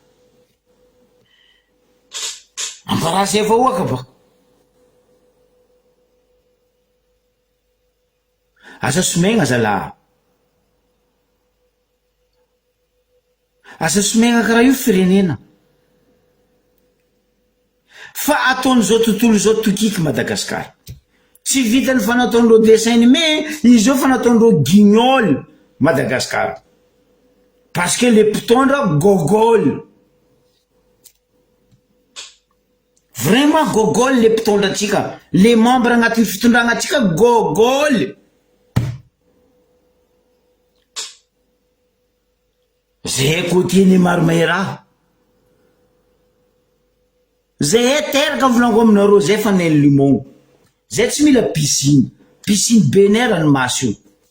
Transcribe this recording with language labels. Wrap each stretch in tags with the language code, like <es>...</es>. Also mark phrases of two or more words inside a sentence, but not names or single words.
<mg>Amparasy efa oaka ba asa somegna zala, asa somegna karaha io firenena fa ataon'izao tontolo zao tokiky Madagasikara. Tsy vitany fanataon'ireo</mg> <fr>dessin animé</fr> <mg>izy io fanataon'ireo guignol Madagasikara</mg> <fr>parce que</fr> <mg>le mpitondra gogol, vraiment gogol le mpitondra atsika, le membre agnatin'ny fitondragna atsika gogol. Zay kotiany maromay raha zay teraka volango aminareo zay fanahy limon zay tsy mila piscine, piscine bener ranomaso io.</mg>